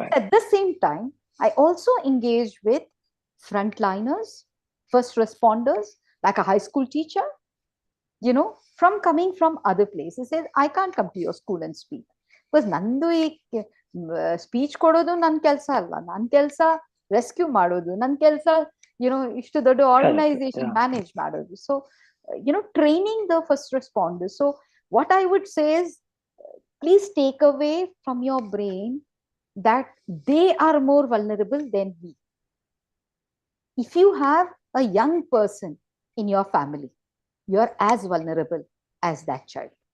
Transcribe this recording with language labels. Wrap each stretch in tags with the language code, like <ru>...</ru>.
<en>At the same time, I also engage with frontliners, first responders, like a high school teacher, from coming from other places. Says, I can't come to your school and speak. Because</en> <kn>nandu speech kododu nan kelsa alla. Nan kelsa rescue ಮಾಡೋದು. ನನ್ನ ಕೆಲಸ ಇಷ್ಟು ದೊಡ್ಡ organisation manage ಮಾಡೋದು.</kn> <en>So training the first responders. So what I would say is, please take away from your brain that they are more vulnerable than we. If you have a young person in your family, you are as vulnerable as that child.</en>